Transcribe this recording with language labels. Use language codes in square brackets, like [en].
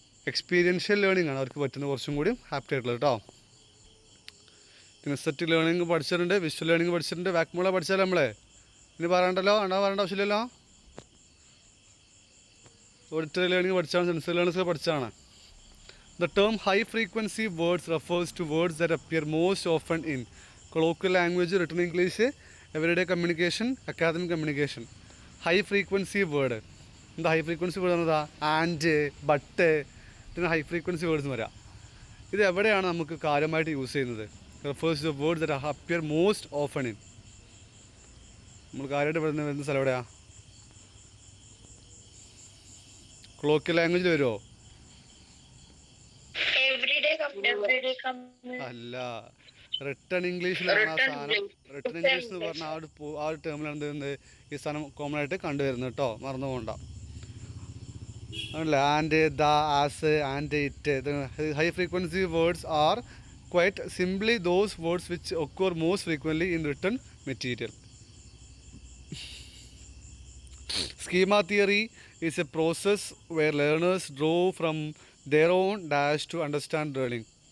[ml] Experiential learning ആണ് അവർക്ക് പറ്റുന്നത് കുറച്ചും കൂടി ആപ്റ്റ് ആയിട്ടുള്ളത് കേട്ടോ. കിനസ്തെറ്റിക് ലേണിംഗ് പഠിച്ചിട്ടുണ്ട്, വിഷ്വൽ ലേണിംഗ് പഠിച്ചിട്ടുണ്ട്, വാക്മൂള പഠിച്ചാൽ നമ്മളെ ഇനി പറയണ്ടല്ലോ, പറയേണ്ട ആവശ്യമില്ലല്ലോ. ഓഡിറ്ററി ലേണിംഗ് പഠിച്ചാണ്, സെൻസറി ലേണിംഗ്സ് പഠിച്ചാണ്. [en] The term high frequency words refers to words that appear most often in colloquial language, written English, everyday communication, academic communication. High frequency word. [ml] എന്താ ഹൈ ഫ്രീക്വൻസി വേർഡ് എന്നതാ? And, but, ഇതിന് high frequency words വരാം. ഇത് എവിടെയാണ് നമുക്ക് കാര്യമായിട്ട് use ചെയ്യുന്നത്? [en] refers to words that appear most often in. [ml] നമ്മൾ കാര്യമായിട്ട് വരുന്ന സ്ഥലം എവിടെയാ? കൊളോക്കിയൽ ലാംഗ്വേജിൽ വരുമോ? അല്ല, റിട്ടൺ ഇംഗ്ലീഷിലാണ് ആ സാധനം. റിട്ടൺ ഇംഗ്ലീഷ് എന്ന് പറഞ്ഞാൽ ആ ഒരു ടേമിലാണ് എന്ത് ഈ സാധനം കോമൺ ആയിട്ട് കണ്ടുവരുന്നത് കേട്ടോ, മറന്നു പോകണ്ട. ആണല്ലേ, and, the, as, and, it. [en] High frequency words are quite simply those words which occur most frequently in written material. Schema theory is a process where learners draw from their own dash to understand learning.